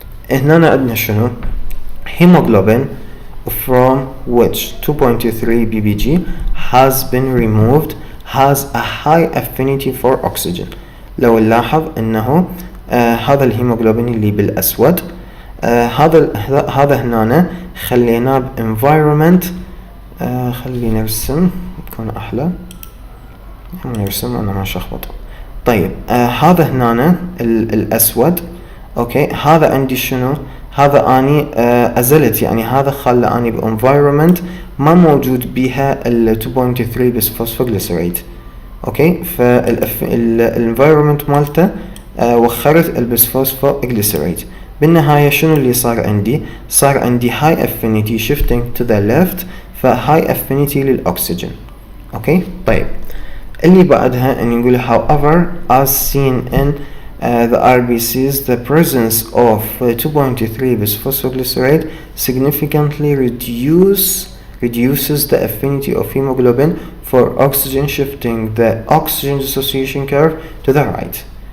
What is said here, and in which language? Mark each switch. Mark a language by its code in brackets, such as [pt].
[ar] هنا عندنا شنو؟ [en] hemoglobin from which 2.3 ppg has been removed has a high affinity for oxygen. [ar] لو نلاحظ انه هذا الهيموغلوبين اللي بالاسود هذا هنا خليناه environment. خلينا نرسم يكون احلى، نرسم انا ما شخبط. طيب هذا هنا الاسود اوكي، هذا عندي شنو؟ هذا اني ازلت، يعني هذا خلى اني بانفايرمنت ما موجود بيها ال 2.3 bisphosphoglycerate اوكي، فالانفايرمنت مالته وخرت البسفوسفوغليسريت. بالنهاية شنو اللي صار عندي؟ صار عندي [en] high affinity shifting to the left، [ar] فهاي affinity للأكسجين اوكي. طيب اللي بعدها ان نقول [en] however as seen in the RBCs, the presence of 2.3 bisphosphoglycerate significantly reduces the affinity of hemoglobin for oxygen, shifting the oxygen dissociation curve to the right.